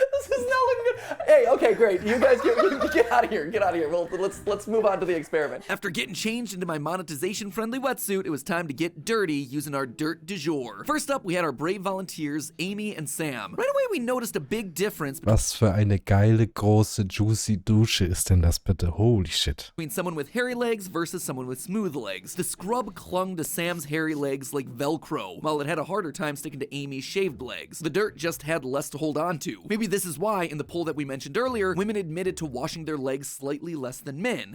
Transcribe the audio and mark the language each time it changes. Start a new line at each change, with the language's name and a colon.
English: This is not looking good. Hey, okay, great. You guys get out of here. Get out of here. Well, let's move on to the experiment. After getting changed into my monetization-friendly wetsuit, it was time to get dirty using our dirt du jour. First up, we had our brave volunteers, Amy and Sam. Right away, we noticed a big difference
German: Was für eine geile, große, juicy Dusche ist denn das bitte?
English: Holy shit. between someone with hairy legs versus someone with smooth legs. The scrub clung to Sam's hairy legs like Velcro, while it had a harder time sticking to Amy's shaved legs. The dirt just just had less to hold on to. Maybe this is why, in the poll that we mentioned earlier, women admitted to washing their legs slightly less than men.